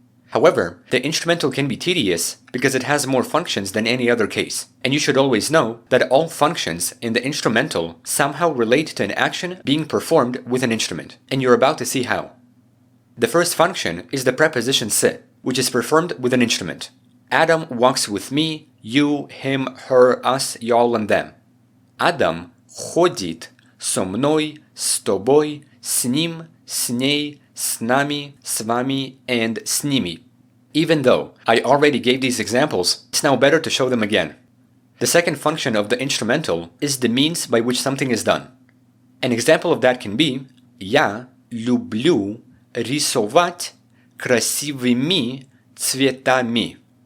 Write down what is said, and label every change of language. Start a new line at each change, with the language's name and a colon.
English: However, the instrumental can be tedious because it has more functions than any other case, and you should always know that all functions in the instrumental somehow relate to an action being performed with an instrument, and you're about to see how. The first function is the preposition s, which is performed with an instrument. Adam walks with me, you, him, her, us, y'all, and them.
Russian: Адам ходит со мной, с тобой, с ним, с ней, с нами, с вами,
English: and
Russian: с ними.
English: Even though I already gave these examples, it's now better to show them again. The second function of the instrumental is the means by which something is done. An example of that can be
Russian: Я люблю рисовать красивыми цветами.